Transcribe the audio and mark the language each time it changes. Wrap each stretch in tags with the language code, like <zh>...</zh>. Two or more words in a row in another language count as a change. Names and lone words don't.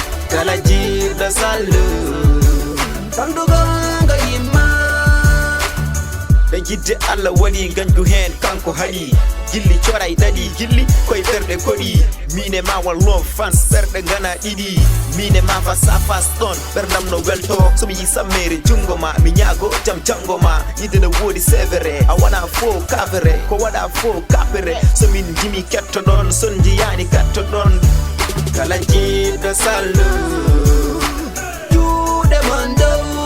<ff>Kala jiɗɗo sallu. Samdu gonga yimma. Ɓe jidde Allah waɗi ganju hen kanko haɗi. Gilli coray ɗaɗi, gilli koye ɓerɗe koɗi. Min e ma wallon fans, ɓerɗe gana ɗiɗi. Min e ma</ff> <fr>face à face</fr> <ff>ɗon, ɓerdam no welto. So mi yi sammere jungo ma, mi ñaago jam jango ma. Yidde no woodi severe, a wona fo kafere, ko waɗa fo kapere. So min jimi ketto ɗon, son jiyani ketto ɗon. Kala jiɗɗo sallu, juuɗe mon dow.</ff>